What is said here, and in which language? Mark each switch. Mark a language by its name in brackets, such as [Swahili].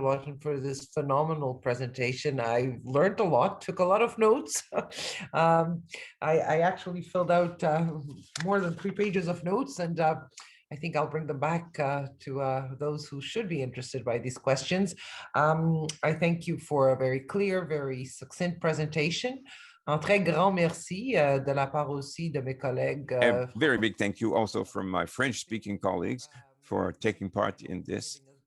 [English] Lawton, for this phenomenal presentation. I learned a lot, took a lot of notes. I actually filled out more than 3 pages of notes, and I think I'll bring them back to those who should be interested by these questions. I thank you for a very clear, very succinct presentation. [French] Un très grand merci de la part aussi de mes collègues. [English] A very big thank you also from my French-speaking colleagues for taking part in this